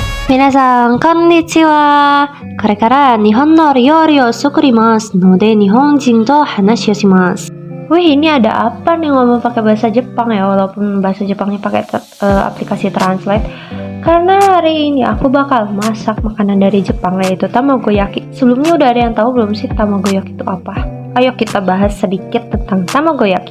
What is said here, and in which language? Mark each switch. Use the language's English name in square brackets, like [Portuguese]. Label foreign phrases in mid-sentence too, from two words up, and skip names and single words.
[Japanese] 皆さん、こんにちは。これから日本の料理を作りますので、日本人と話をします。 [Indonesian] Wih, ini ada apa nih ngomong pakai bahasa Jepang ya, walaupun bahasa Jepangnya pakai aplikasi Translate. Karena hari ini aku bakal masak makanan dari Jepang, yaitu tamagoyaki. Sebelumnya udah ada yang tahu belum sih tamagoyaki itu apa? Ayo kita bahas sedikit tentang tamagoyaki.